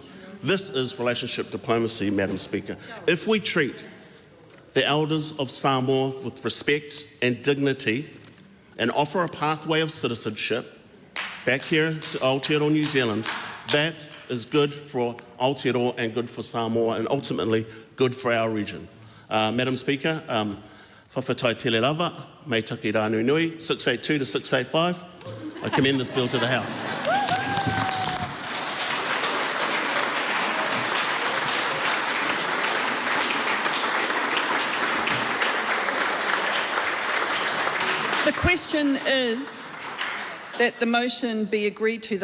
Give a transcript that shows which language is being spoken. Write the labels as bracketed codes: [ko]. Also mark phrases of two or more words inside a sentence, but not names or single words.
[en] This is relationship diplomacy, Madam Speaker. If we treat the elders of Samoa with respect and dignity and offer a pathway of citizenship back here to Aotearoa, New Zealand, that is good for Aotearoa and good for Samoa and ultimately good for our region. Madam Speaker, [sm] whawhetai tele lava, [rar] mei taki rā nui nui, [sm] 682 to 685. [en] I commend this bill to the House. The question is that the motion be agreed to.